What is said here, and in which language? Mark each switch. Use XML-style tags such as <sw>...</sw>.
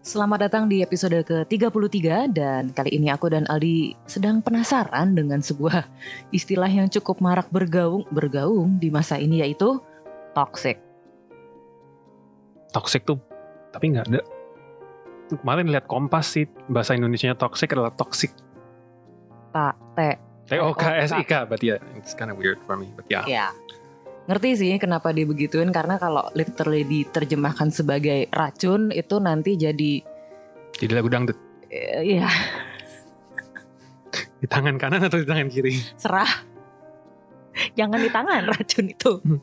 <id>Selamat datang di episode ke-33, dan kali ini aku dan Aldi sedang penasaran dengan sebuah istilah yang cukup marak bergaung di masa ini, yaitu toxic. Toxic tuh, tapi nggak ada. Kemarin lihat Kompas sih, bahasa Indonesianya toxic adalah toxic.</id> <en>T-O-K-S-I-K, but yeah, it's kind of weird for me, but yeah. Yeah.</en> <id>Ngerti sih kenapa dibegituin, karena kalau literally diterjemahkan sebagai racun itu nanti jadi lagu dangdut. Iya. Di tangan kanan atau di tangan kiri? Serah. Jangan di tangan racun itu.</id>